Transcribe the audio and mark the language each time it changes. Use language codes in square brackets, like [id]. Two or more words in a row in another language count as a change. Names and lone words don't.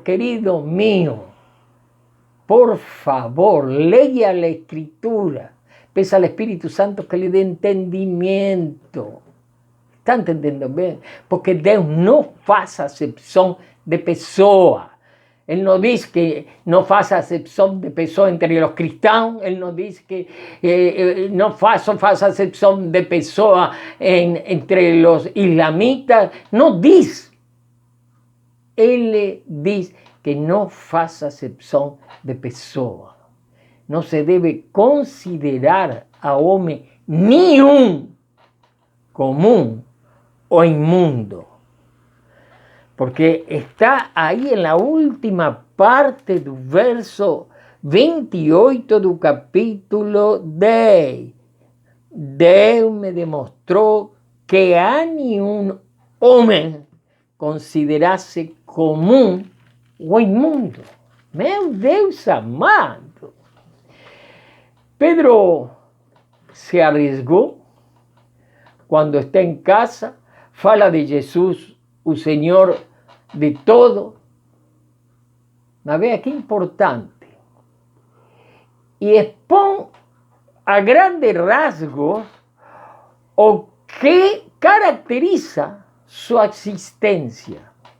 [es] Querido mío, por favor, [pt] leia a Escritura. [es] Pesa al Espíritu Santo que le dé entendimiento. ¿Está entendiendo bien? [pt] Porque Deus não faz acepção de pessoa. [es] Él no dice que no faz acepción de pessoa entre los cristãos. Él no dice que no faz acepción de pessoa entre los islamitas. No dice. Él dice que no faz acepción de pessoa. No se debe considerar a [pt] homem nenhum [es] común o inmundo. Porque está ahí en la última parte del verso 28 del capítulo 10. Deus me demostró que [pt] a nenhum homem [es] considerase común o inmundo. [pt] Meu Deus amado. [es] Pedro se arriesgó cuando está en casa, fala de Jesús, o Señor de todo. Mas vea que importante. Y expone a grandes rasgos o que caracteriza su existencia.